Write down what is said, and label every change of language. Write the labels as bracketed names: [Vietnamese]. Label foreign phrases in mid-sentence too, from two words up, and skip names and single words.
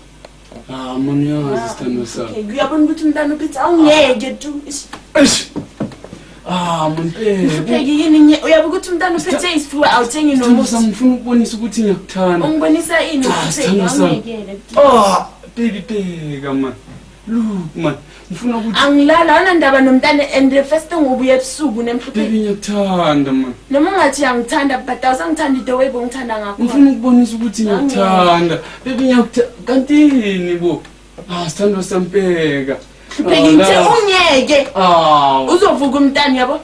[Zulu] Man uyazi sithando sami. Okay, uyabona ukuthi umntana uphethe awungeke tu. Mhlupheki yini uyabuka ukuthi umntana uphethe isifuba awuthengi nomuthi. Sithando ngifuna ukubonisa ukuthi ngiyakuthanda. Ungibonisa ini mhlupheki awungekele. Baby bheka man. [English] Look man, [Zulu] ngifuna ukuthi angilala awunandaba nomntana [English] and the first thing [Zulu] ubuye ebusuku nemhlupheki. baby ngiyakuthanda man. Noma ungathi uyangithanda but awusangithanda into way bongithanda ngakho. Ngifuna ukubonisa ukuthi ngiyakuthanda. Baby ngiyakuthanda. Kantini bo? Sithando sampeka. Mhlupheki ngithe ungeke. Uzovuka umntana yabo.